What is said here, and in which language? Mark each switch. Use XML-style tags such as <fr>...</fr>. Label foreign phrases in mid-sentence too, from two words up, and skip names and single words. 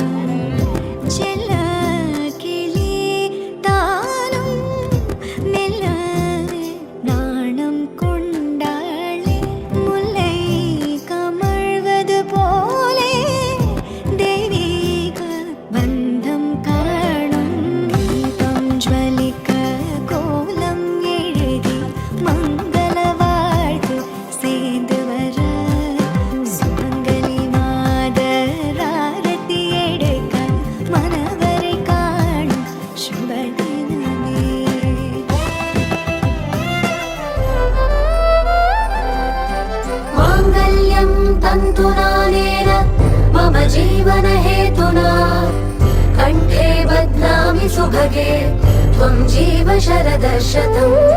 <ta>செல்ல கிளி தானும் நெல்ல நாணம் கொண்டாளே முல்லை கமழ்வது போலே தெய்வீக பந்தம் காணும். தீபம் ஜ்வலிக்க கோலம் எழுதி மங்களவாழ்த்து சேர்ந்து வர சுமங்கலி மாதராரத்தி எடுக்க மனவரை காணும் சுபதினமே.</ta> <sa>माङ्गल्यं तन्तुनानेन मम जीवनहेतुना कण्ठे बध्नामि सुभगे त्वं जीव शरदशतम्.</sa>